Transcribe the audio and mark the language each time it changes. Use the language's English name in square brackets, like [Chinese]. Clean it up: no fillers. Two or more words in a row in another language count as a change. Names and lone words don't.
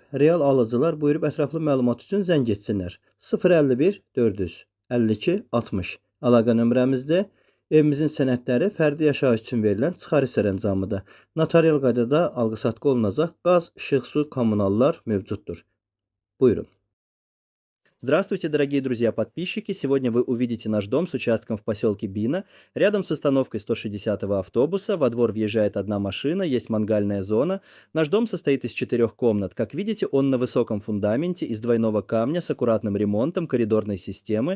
[Azerbaijani] Real alıcılar buyurub ətraflı məlumat üçün zəng etsinlər. 051 452 60 əlaqə nömrəmizdir. Evimizin sənədləri fərdi yaşayış üçün verilən çıxarış sərəncamıdır. Notarial qaydada alqı-satqı olunacaq. Qaz, işıq, su, kommunallar mövcuddur. Buyurun. [Russian] Здравствуйте, дорогие друзья-подписчики! Сегодня вы увидите наш дом с участком в поселке Бина. Рядом с остановкой 160-го автобуса во двор въезжает одна машина, есть мангальная зона. Наш дом состоит из 4 комнат. Как видите, он на высоком фундаменте из двойного камня с аккуратным ремонтом коридорной системы.